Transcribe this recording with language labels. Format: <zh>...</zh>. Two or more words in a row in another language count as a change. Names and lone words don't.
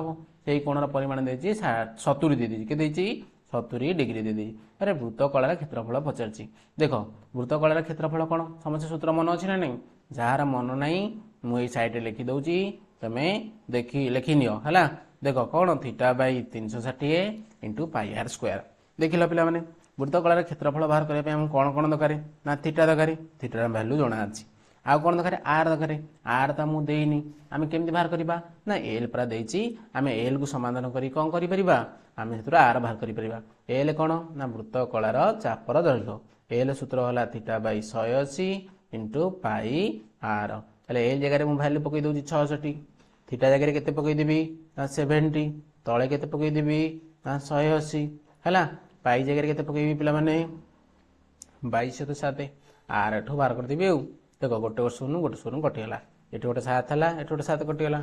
<or>ସେଇ କୋଣର ପରିମାଣ ଦେଇଛି 70 ଦେଇଦେଇଛି, କେତେ ଦେଇଛି 70 ଡିଗ୍ରୀ ଦେଇଦେଇଛି। ଆରେ ବୃତ୍ତକଳାର କ୍ଷେତ୍ରଫଳ ପଚାରିଛି। ଦେଖ ବୃତ୍ତକଳାର କ୍ଷେତ୍ରଫଳ କ'ଣ ସମସ୍ତେ ସୂତ୍ର ମନେ ଅଛି ନା ନାହିଁ? ଯାହାର ମନ ନାହିଁ ମୁଁ ଏଇ ସାଇଡ଼ରେ ଲେଖିଦେଉଛି, ତମେ ଲେଖିନିଅ, ହେଲା। ଦେଖ କ'ଣ θ/360 × πr²। ଦେଖିଲ ପିଲାମାନେ, ବୃତ୍ତକଳାର କ୍ଷେତ୍ରଫଳ ବାହାର କରିବା ପାଇଁ ଆମକୁ କ'ଣ କ'ଣ ଦରକାର ନା ଥିଟା ଦରକାର। ଥିଟାର ଭ୍ୟାଲୁ ଜଣା ଅଛି। ଆଉ କ'ଣ ଦରକାର, ଆର ଦରକାର। ଆର ତ ମୁଁ ଦେଇନି, ଆମେ କେମିତି ବାହାର କରିବା ନା ଏଲ୍ ପୁରା ଦେଇଛି, ଆମେ ଏଲ୍କୁ ସମାଧାନ କରି କ'ଣ କରିପାରିବା, ଆମେ ସେଥିରୁ ଆର ବାହାର କରିପାରିବା। ଏଲ୍ କ'ଣ ନା ବୃତ୍ତକଳାର ଚାପର ଦୈର୍ଘ୍ୟ। ଏଲ୍ ସୂତ୍ର ହେଲା θ/180 × πr। ତାହେଲେ ଏଲ୍ ଜାଗାରେ ମୁଁ ଭ୍ୟାଲୁ ପକାଇ ଦେଉଛି 66, ଥିଟା ଜାଗାରେ କେତେ ପକାଇଦେବି ନା 70, ତଳେ କେତେ ପକାଇଦେବି ନା 180, ହେଲା। ପାଇ ଜାଗାରେ କେତେ ପକାଇବି ପିଲାମାନେ 22/7। ଆର ଏଠୁ ବାହାର କରିଦେବି। ଆଉ ଦେଖ ଗୋଟେ ଶୂନ କଟିଗଲା, ଏଠି ଗୋଟେ 7 ହେଲା, ଏଠି ଗୋଟେ 7 କଟିଗଲା।</or>